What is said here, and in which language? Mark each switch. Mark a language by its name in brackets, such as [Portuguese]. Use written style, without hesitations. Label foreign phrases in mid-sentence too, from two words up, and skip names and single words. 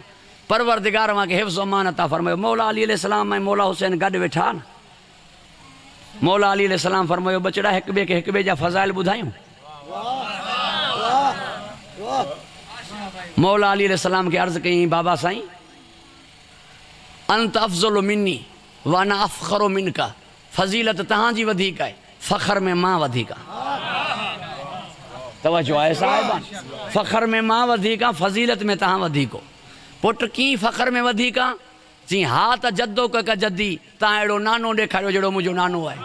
[Sindhi] परवरदिगार मां खे हिफ़्ज़ अमान अता फ़रमायो। मौला अली अलैहिस्सलाम ऐं मौला हुसैन गॾु वेठा न। मौला अली अलैहिस्सलाम फ़रमायो बचड़ा हिक ॿिए जा फ़ज़ाइल ॿुधायूं। मौला अली अलैहिस्सलाम खे अर्ज़ु कयईं बाबा साईं [Arabic] أنت أفضل مني وأنا أفخر منك, [Sindhi] फ़ज़ीलत तव्हांजी वधीक आहे, फ़ख़्र में मां वधीक आहियां। तवज्जो आहे साहिबान, फ़ख़्र में मां वधीक आहियां, फ़ज़ीलत में तव्हां वधीक हो। पुट कीअं फ़ख़्र में वधीक आहे। चई हा त [Arabic] جدو كك جدي, [Sindhi] तव्हां अहिड़ो नानो ॾेखारियो जहिड़ो मुंहिंजो नानो आहे।